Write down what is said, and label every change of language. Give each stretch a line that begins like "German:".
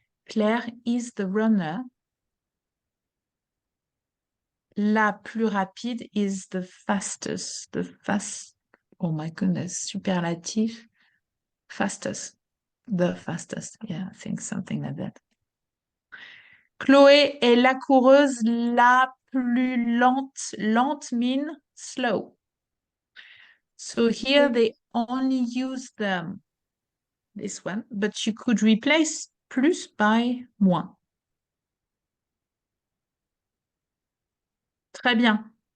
English: Claire is the runner.
French: La plus rapide
English: is the fastest, oh my goodness, superlative, fastest, the fastest. Yeah, I think something like that.
French: Chloé est la coureuse la plus lente.
English: Lente mean slow. So here they only use this one, but you could replace plus by moins.
French: Très bien.